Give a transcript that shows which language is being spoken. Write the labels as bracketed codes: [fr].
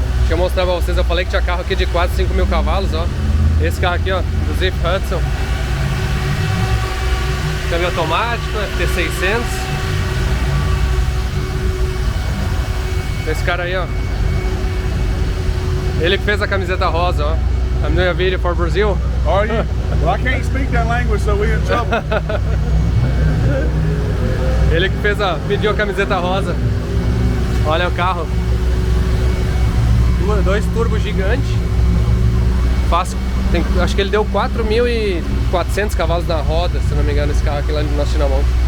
[pt] Deixa eu mostrar pra vocês, eu falei que tinha carro aqui de 4, 5 mil cavalos, ó. Esse carro aqui, ó, do Ziff Hudson. Câmbio automático, FT600. Esse cara aí, ó. Ele que fez a camiseta rosa, ó. [en] I'm doing a video for Brazil. Are you? Well, I can't speak that language, so we're in trouble. [pt] Ele que pediu a camiseta rosa. Olha o carro. 2 turbos gigantes. Fácil. Acho que ele deu 4.400 cavalos na roda, se não me engano, esse carro aqui lá na Chinamon.